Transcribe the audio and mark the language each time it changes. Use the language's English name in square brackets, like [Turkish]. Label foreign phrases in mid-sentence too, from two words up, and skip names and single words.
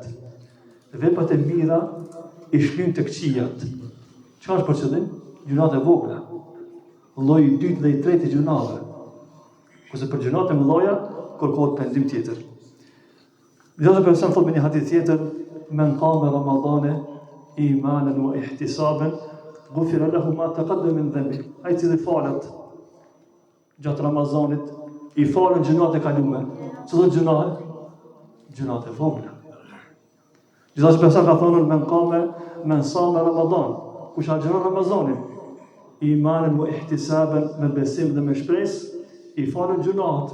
[Albanian] Veprat e mira i shlyn të këqijat. Çfarë është për qëllim? Gjunat e vogla. Lloji i dytë dhe i tretë i gjunave. Kurse për gjunat e mëdha kërkohet pendim tjetër. Gjithashtu person thotë me një hadith tjetër, [Arabic] من قام رمضان إيمانا واحتسابا غفر له ما تقدم من ذنبه. [Albanian] Ai që falet gjatë Ramazanit, i falen gjunat e kalume. Çdo gjunahe? Gjunat e vogla. Gjithashtu person ka thonë [Arabic] من صام رمضان, [Albanian] kush agjeron Ramazanin, [Arabic] إيمانا واحتسابا, [Albanian] me besim dhe me shpresë, i falen gjunat.